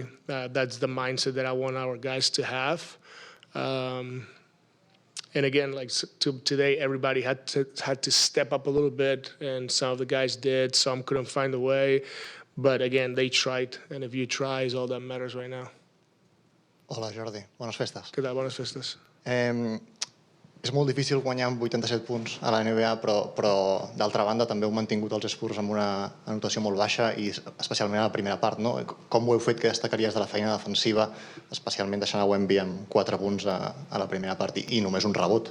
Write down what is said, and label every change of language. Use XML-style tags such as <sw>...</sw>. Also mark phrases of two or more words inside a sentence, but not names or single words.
<en>That's the mindset that I want our guys to have. And again, today, everybody had to step up a little bit, and some of the guys did. Some couldn't find a way, but again, they tried. And if you try, is all that matters right now.</en> <ca>Hola, Jordi. Bones festes. Què tal? Bones festes. És molt difícil guanyar amb 87 punts a la NBA, però d'altra banda també heu mantingut els Spurs amb una anotació molt baixa i especialment a la primera part, no? Com ho heu fet, que destacaries de la feina defensiva, especialment deixant a Wemby amb 4 punts a la primera part i només un rebot?</ca>